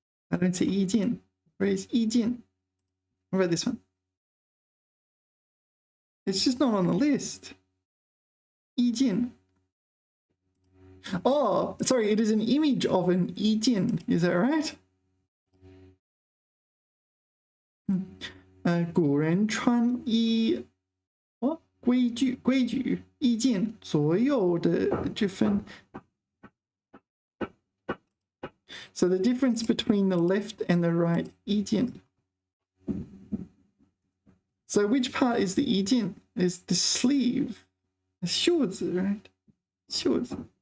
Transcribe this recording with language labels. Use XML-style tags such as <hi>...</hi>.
<en>I don't see 衣襟. Where is 衣襟?What about this one? It's just not on the list. 衣襟. Oh, sorry, it is an image of an 衣襟. Is that right?</en> <zh>古人穿衣规矩衣襟左右的之分.</zh> <en>So the difference between the left and the right 衣襟. So which part is the 衣襟? Is the sleeve? The 袖子, right?</en> <zh>袖子.</zh>